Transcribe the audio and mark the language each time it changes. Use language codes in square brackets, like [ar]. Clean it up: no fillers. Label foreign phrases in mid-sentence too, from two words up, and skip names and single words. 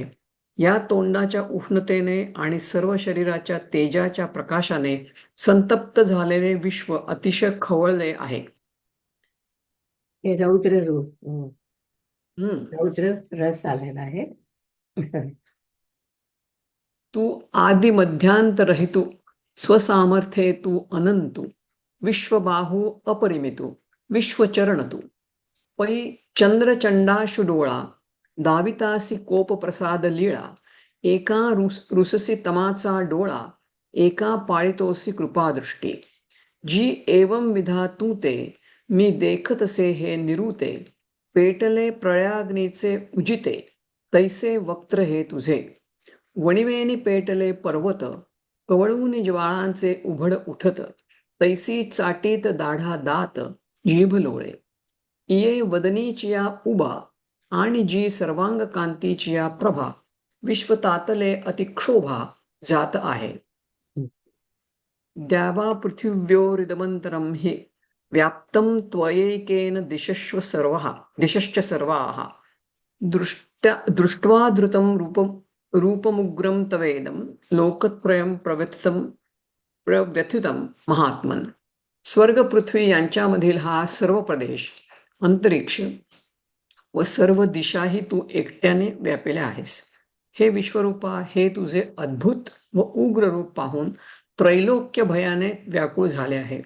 [mr] या तोंडाच्या उष्णतेने आणि सर्व शरीराच्या तेजाच्या प्रकाशाने संतप्त झालेले विश्व अतिशय खवळले आहे. हे रौद्र रूप, हम्म. रौद्र रस आलेला आहे. तू आदि मध्यांत रहितू, स्वसामर्थ्ये तू अनंतू, विश्वबाहू अपरिमितू, विश्वचरण तू. पै चंद्रचंडाशु डोळा, दावितासी कोप प्रसाद लीळा. एका रुससी तमाचा डोळा, एका पाळितोसी कृपादृष्टी. जी एवं विधा तू ते, मी देखतसे हे निरूते. पेटले प्रळयाग्नीचे उजिते, तैसे वक्त्र हे तुझे. वणिवेनी पेटले पर्वत, कवळूनी ज्वाळांचे उभड उठत. तैसी चाटीत दाढा दात, जीभ लोळे. इये वदनीचिया उबा, आणि जी सर्वांग कांतीचिया प्रभा. विश्व तातले अतिक्षोभा जात आहे. [sa] द्यावा पृथिव्योरिदमंतरं हि व्याप्तं त्वयैकेन दिशश्च सर्वाः. दृष्ट्वा धृतं रूपमुग्रं तवेदं लोकत्रयं प्रव्यथितं महात्मन. [mr] स्वर्ग पृथ्वी यांच्यामधील हा सर्व प्रदेश, अंतरिक्ष व सर्व दिशाही तू एकट्याने व्यापिल्या आहेस. हे विश्वरूपा, हे तुझे अद्भुत व उग्र रूप पाहून त्रैलोक्य भयाने व्याकुळ झाले आहे.